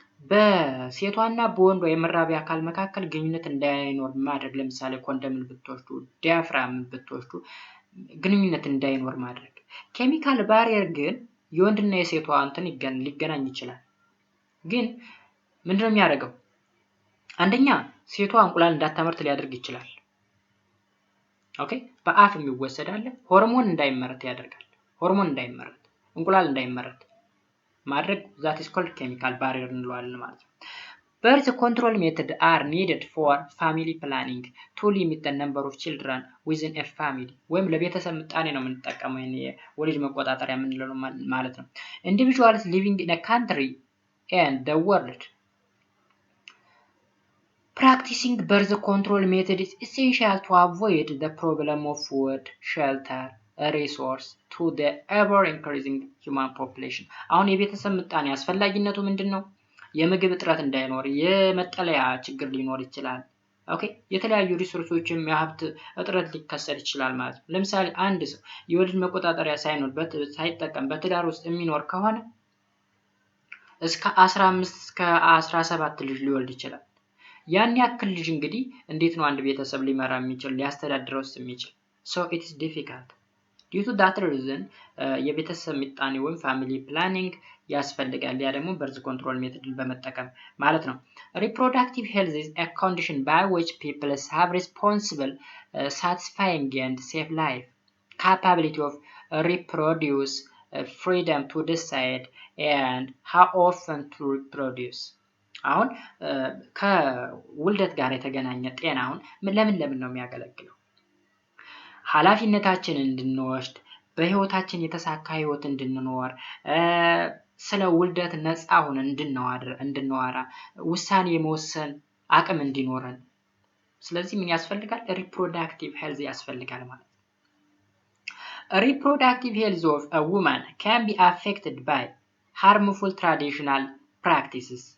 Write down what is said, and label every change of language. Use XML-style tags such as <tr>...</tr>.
<am>በሴቷና በወንዷ የመራቢያ አካል መካከል ግንኙነት እንዳይኖር ማድረግ። ለምሳሌ ኮንደምን ብትወስዱ፣ ዲያፍራምን ብትወስዱ ግንኙነት እንዳይኖር ማድረግ። ኬሚካል ባሪየር ግን የወንድና የሴቷ እንትን ሊገናኝ ይችላል። ግን ምንድነው የሚያደርገው? አንደኛ ሴቷ እንቁላል እንዳታመርት ሊያደርግ ይችላል። ኦኬ በአፍ የሚወሰድ አለ። ሆርሞን እንዳይመረት ያደርጋል። ሆርሞን እንዳይመረት፣ እንቁላል እንዳይመረት ማድረግ that is called chemical barrier እንለዋለን ማለት ነው።</am> <en>Birth control methods are needed for family planning to limit the number of children within a family.</en> <am>ወይም ለቤተሰብ ምጣኔ ነው የምንጠቀመው የወሊድ መቆጣጠሪያ የምንለው ማለት ነው።</am> <en>Individuals living in a country and the world practicing birth control method is essential to avoid the problem of food, shelter, resource to the ever increasing human population.</en> <am>አሁን የቤተሰብ ምጣኔ አስፈላጊነቱ ምንድነው? የምግብ እጥረት እንዳይኖር፣ የመጠለያ ችግር ሊኖር ይችላል። ኦኬ የተለያዩ ሪሶርሶችም የሀብት እጥረት ሊከሰት ይችላል ማለት ነው። ለምሳሌ አንድ ሰው የወሊድ መቆጣጠሪያ ሳይጠቀም በትዳር ውስጥ የሚኖር ከሆነ እስከ 15 እስከ 17 ልጅ ሊወልድ ይችላል። ያን ያክል ልጅ እንግዲህ እንዴት ነው አንድ ቤተሰብ ሊመራ የሚችል ሊያስተዳድረውስ የሚችል?</am> <en>so it is difficult. due to that reason</en> <am>የቤተሰብ ምጣኔ ወይም ፋሚሊ ፕላኒንግ ያስፈልጋል። ያ ደግሞ በርዝ ኮንትሮል ሜተድን በመጠቀም ማለት ነው።</am> <en>reproductive health is a condition by which people have responsible, satisfying and safe life, capability of reproduce, freedom to decide and how often to reproduce.</en> <am>አሁን ከውልደት ጋር የተገናኘ ጤናውን ለምን ነው የሚያገለግለው? ኃላፊነታችንን እንድንወስድ፣ በህይወታችን የተሳካ ህይወት እንድንኖር፣ ስለ ውልደት ነፃ ሆነን እንድንዋራ፣ ውሳኔ የመወሰን አቅም እንዲኖረን። ስለዚህ ምን ያስፈልጋል?</am> <en>reproductive health</en> <am>ያስፈልጋል ማለት ነው።</am> <en>reproductive health of a woman can be affected by harmful traditional practices.</en>